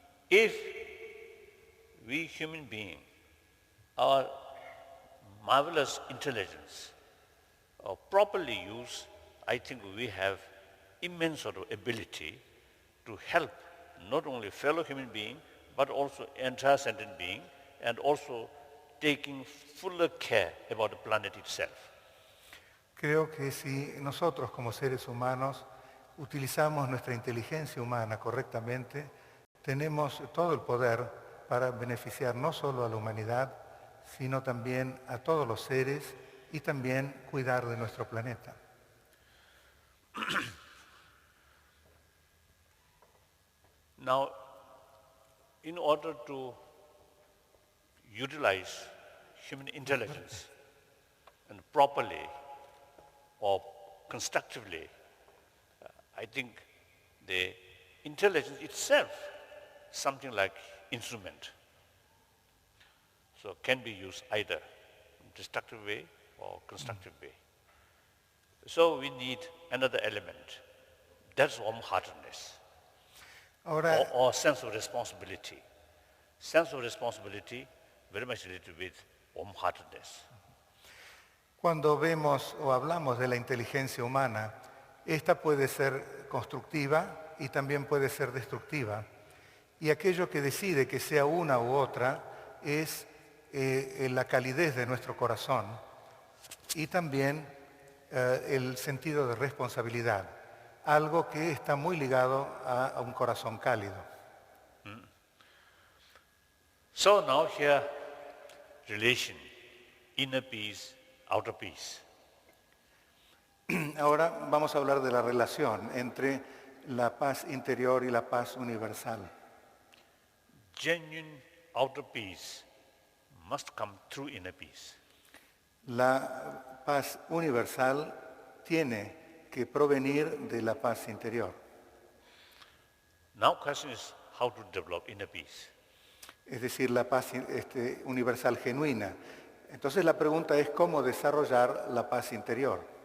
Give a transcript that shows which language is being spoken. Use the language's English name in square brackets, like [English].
[English] If we human beings, our marvelous intelligence, properly used, I think we have immense sort of ability to help not only fellow human being, but also entire sentient being, and also taking fuller care about the planet itself. [Spanish] Creo que si nosotros como seres humanos utilizamos nuestra inteligencia humana correctamente, tenemos todo el poder para beneficiar no solo a la humanidad, sino también a todos los seres y también cuidar de nuestro planeta. [English] Now, in order to utilize human intelligence and properly or constructively, I think the intelligence itself, something like instrument, so can be used either in destructive way or constructive way. So we need another element, that's warm-heartedness. [Spanish] Ahora, [English] or sense of responsibility. Sense of responsibility very much related with warm-heartedness. [Spanish] cuando vemos o hablamos de la inteligencia humana, esta puede ser constructiva y también puede ser destructiva. Y aquello que decide que sea una u otra es la calidez de nuestro corazón y también el sentido de responsabilidad, algo que está muy ligado a un corazón cálido. [English] So now here, relation, inner peace, outer peace. [Spanish] Ahora vamos a hablar de la relación entre la paz interior y la paz universal. [English] Genuine outer peace must come through inner peace. [Spanish] La paz universal tiene que provenir de la paz interior. [English] Now question is how to develop inner peace. [Spanish] Es decir, la paz universal genuina. Entonces la pregunta es cómo desarrollar la paz interior.